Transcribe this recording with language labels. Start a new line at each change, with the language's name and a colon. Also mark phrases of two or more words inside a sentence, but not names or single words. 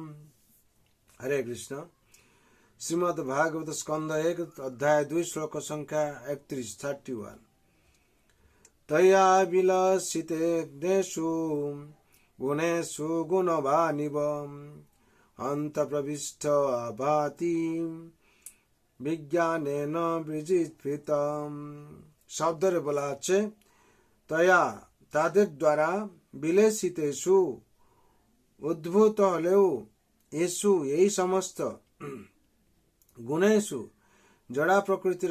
Sanskrit: हरे कृष्ण। श्रीमद् भागवत स्कंद 1 अध्याय 2 श्लोक संख्या 31 तया विलसिते देशु गुणेषु गुणवानिव अन्तप्रविष्ट भाति বিজ্ঞানেন বিজিতৃতম।
Bangla: শব্দরে বলা আছে তয়া তাদের দ্বারা বিলেসিতেষু উদ্ভূত হলেও এসু এই সমস্ত গুণেষু জড়া প্রকৃতির